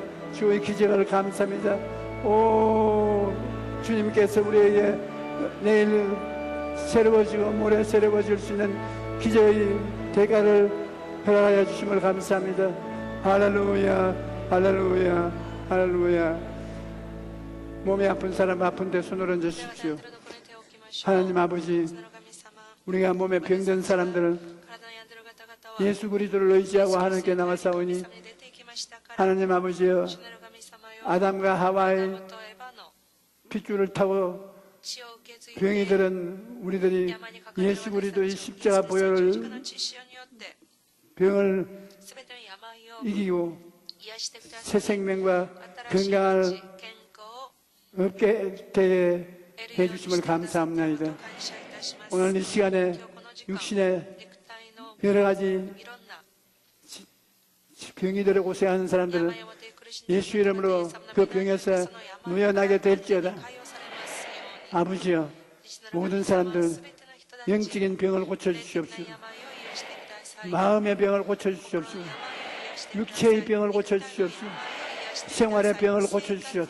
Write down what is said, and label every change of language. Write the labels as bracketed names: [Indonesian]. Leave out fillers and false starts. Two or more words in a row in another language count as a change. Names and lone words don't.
[Korean] 주의 기적을 감사합니다. 오, 주님께서 우리에게 내일 새로워지고 모레 새로워질 수 있는 기적의 대가를 허락하여 주심을 감사합니다. 할렐루야, 할렐루야, 할렐루야. 몸이 아픈 사람 아픈데 손을 얹어 [Japanese] では [Korean] 주십시오. [Japanese] 何とのこれ手を置きましょう。 [Korean] 하나님 아버지, [Japanese] その神様、 [Korean] 우리가 몸에 병든 사람들을 [Japanese] 体に病んでいる方々は [Korean] 예수 그리스도를 의지하고 하나님께 나와사오니 [Japanese] 神様に出て行きましたから、 [Korean] 하나님 아버지여, [Japanese] 主なる神様よ、 [Korean] 아담과 [Japanese] アダ [Korean] 하와의 [Japanese] ムとエバの [Korean] 핏줄을 타고 [Japanese] 血を受け継いで [Korean] 병이 들은 우리들이 [Japanese] 山にかかる [Korean] 예수 그리스도의 [Japanese] 私たちを [Korean] 십자가 [Japanese] イエスキリストの [Korean] 보혈을 [Japanese] 十字架の血潮によって [Korean] 병을 [Japanese] すべての病を [Korean] 이기고 [Japanese] 癒してくださ [Korean] 새 [Japanese] い。 [Korean] 생명과 [Japanese] 新しい [Korean] 건강을 [Japanese] 命、健康を [Korean] 얻게 되게 [Japanese] 得るように [Korean] 해주심을 [Japanese] してくださったことを [Korean] 감사합니다. [Japanese] 感謝いたします。 [Korean] 오늘 이 시간에 [Japanese] 今日この時間、 [Korean] 육신의 [Japanese] 肉体の [Korean] 여러 가지 [Japanese] いろんな [Korean] 병이 들어 고생하는 사람들은 [Japanese] 病を持って苦しんでいる [Korean] 예수 이름으로 그 병에서 누워나게 될지어다. 아버지여, 모든 사람들 영적인 병을 고쳐주시옵소서. 마음의 병을 고쳐주시옵소서. 육체의 병을 고쳐주시옵소서. 생활의 병을 고쳐주시옵소서.